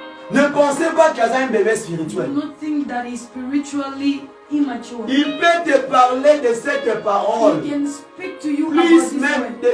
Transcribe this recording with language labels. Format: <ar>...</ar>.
<fr>Ne pensez pas qu'il y a un bébé spirituel.</fr> <en>Do not think that he's spiritually immature.</en> <fr>Il peut te parler de cette parole.</fr> <en>He can speak to you about this word.</en>